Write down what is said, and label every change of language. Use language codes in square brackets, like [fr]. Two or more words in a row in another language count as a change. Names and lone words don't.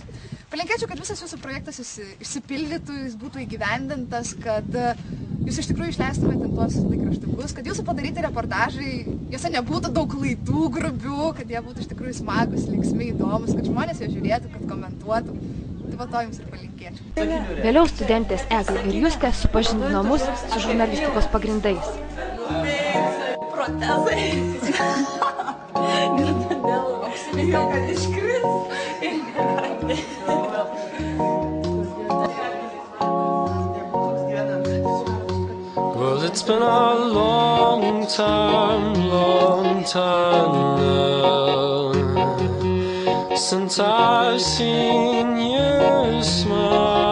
[lt] Palinkėčiau, kad visas jūsų projektas išsipildytų, jis būtų įgyvendintas, kad jūs iš tikrųjų išleistumėte tuos laikraštukus, kad jūsų padaryti reportažai, juose nebūtų daug klaidų grubių, kad jie būtų iš tikrųjų smagus, linksmi, įdomus, kad žmonės jie žiūrėtų, kad komentuotų. Tai va to jums ir palinkėčiau. Vėliau studentės Eglė ir Justė supažindino mus su žurnalistikos pagrindais. Protezai. Ir todėl apsimėjau, kad iškris. [en] Well, it's been a long time now since I've seen you smile.